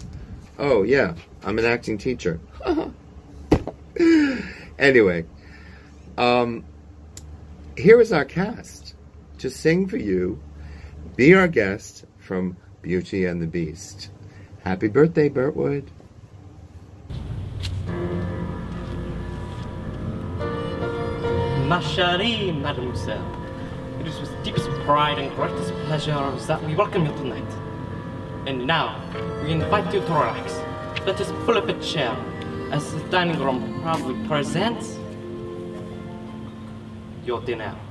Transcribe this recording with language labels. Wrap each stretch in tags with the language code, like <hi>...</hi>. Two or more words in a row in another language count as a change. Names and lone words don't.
<en>Oh yeah, I'm an acting teacher. Anyway, here is our cast to sing for you Be Our Guest from Beauty and the Beast. Happy birthday, Burtwood.</en> <fr>Ma chérie mademoiselle,</fr> <en>it is with deepest pride and greatest pleasure that we welcome you tonight. And now, we invite you to relax. Let us pull up a chair as the dining room proudly presents your dinner.</en>